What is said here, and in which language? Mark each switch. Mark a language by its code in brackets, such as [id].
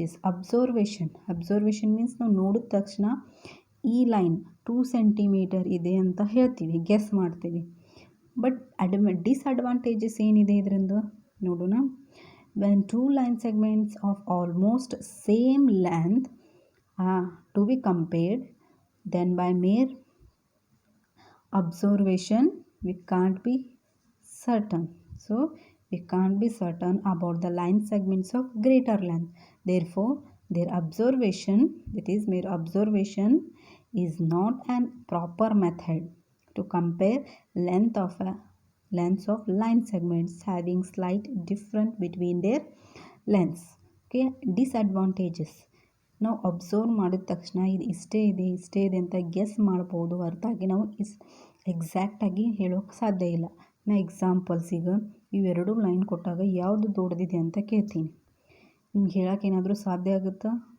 [en] Observation means [kn] ನಾವು ನೋಡಿದ ತಕ್ಷಣ ಈ ಲೈನ್ 2 ಸೆಂಟಿಮೀಟರ್ ಇದೆ ಅಂತ ಹೇಳ್ತೀವಿ, ಗೆಸ್ ಮಾಡ್ತೀವಿ. ಬಟ್ ಡಿಸ್ಅಡ್ವಾಂಟೇಜಸ್ ಏನಿದೆ ಇದರಿಂದ ನೋಡೋಣ. [en] when 2 line segments of almost same length to be compared, then by mere observation we can't be certain. So we can't be certain about the line segments of greater length. Therefore, their observation, that is mere observation, is not an proper method to compare lengths of line segments having slight difference between their lengths. Okay, disadvantages. [kn] ನಾವು observe ಮಾಡಿದ ತಕ್ಷಣ ಇದು ಇಷ್ಟೇ ಇದೆ ಅಂತ guess ಮಾಡ್ಬೋದು ಹೊರತಾಗಿ ನಾವು ಎಕ್ಸಾಕ್ಟಾಗಿ ಹೇಳೋಕ್ಕೆ ಸಾಧ್ಯ ಇಲ್ಲ. ನಾ ಎಕ್ಸಾಂಪಲ್ಸ್ ಈಗ ಇವೆರಡು ಲೈನ್ ಕೊಟ್ಟಾಗ ಯಾವುದು ದೊಡ್ಡದಿದೆ ಅಂತ ಕೇಳ್ತೀನಿ, ನಿಮ್ಗೆ ಹೇಳೋಕ್ಕೇನಾದರೂ ಸಾಧ್ಯ ಆಗುತ್ತಾ?